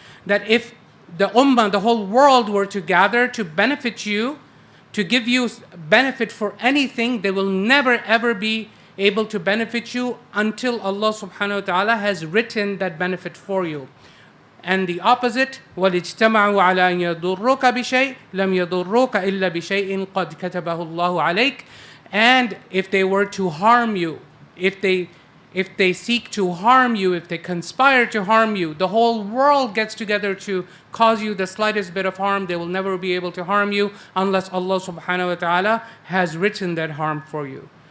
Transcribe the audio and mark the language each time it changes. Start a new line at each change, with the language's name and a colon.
English: That if the ummah, the whole world, were to gather to benefit you, to give you benefit for anything, they will never ever be able to benefit you until Allah subhanahu wa ta'ala has written that benefit for you. And the opposite,
Arabic: وَلِجْتَمَعُوا عَلَىٰ أَنْ يَضُرُّوكَ بِشَيْءٍ لَمْ يَضُرُّوكَ إِلَّا بِشَيْءٍ قَدْ كَتَبَهُ اللَّهُ عَلَيْكَ.
English: And if they were to harm you, if they seek to harm you, if they conspire to harm you, the whole world gets together to cause you the slightest bit of harm, they will never be able to harm you unless Allah subhanahu wa ta'ala has written that harm for you.